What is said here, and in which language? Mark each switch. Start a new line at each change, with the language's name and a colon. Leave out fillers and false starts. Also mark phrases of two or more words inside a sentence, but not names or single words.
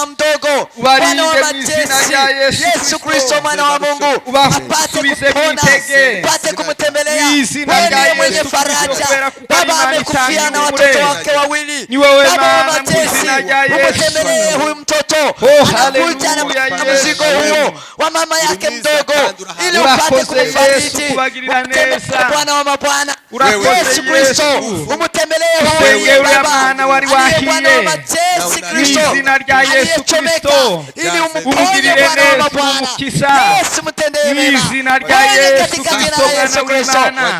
Rundi: Ubarinde mwizina rya Yesu Kristo mwana wa Mungu, ubasubize mwitege mwizina rya Yesu Kristo, kubera kuko ari Imana itanga ihumure. Ni wowe Mana mwizina rya Yesu. Oh haleluya Yesu,
Swahili: wa mama yake mdogo, ili
Rundi: urakoze Yesu kubagirira neza.
Swahili: Bwana wa mabwana,
Rundi: Urakoze Yesu, umutembelee usenge uriya mwana wari wahiye mwizina rya Yesu Kristo, umugirire neza umukiza mwizina rya Yesu Kristo mwana w'Imana.